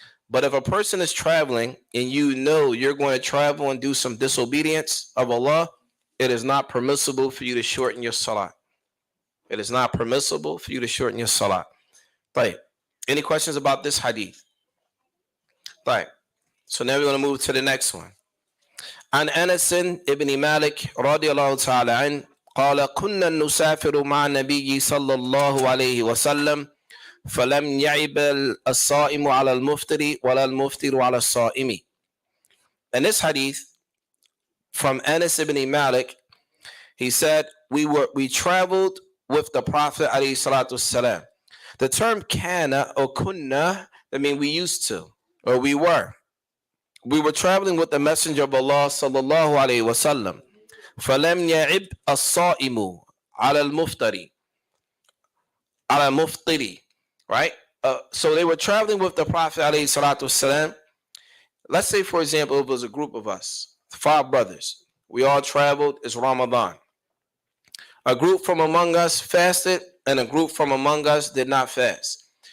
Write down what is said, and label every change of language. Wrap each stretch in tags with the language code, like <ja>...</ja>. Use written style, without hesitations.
<en>But if a person is traveling and you know you're going to travel and do some disobedience of Allah, it is not permissible for you to shorten your salah. It is not permissible for you to shorten your salah. Right. Any questions about this hadith? Right. So now we're going to move to the next one.</en> <ar>عن أنس ابن مالك رضي الله تعالى عنه قال كنا نسافر مع النبي صلى الله عليه وسلم فلم يعب الصائم على المفطر ولا المفطر على الصائم.</ar> <en>And this hadith from Anas ibn Malik, he said we traveled with the Prophet alayhi salatu wasalam. The term kana or kunna, I mean we used to, or we were traveling with the Messenger of Allah sallallahu alayhi wasallam.</en> <ar>فلم يعب الصائم على المفطر على المفطر.</ar> <en>Right? So they were traveling with the Prophet alayhi salatu wasalam. Let's say, for example, it was a group of us, 5 brothers. We all traveled. It's Ramadan. A group from among us fasted, and a group from among us did not fast.</en>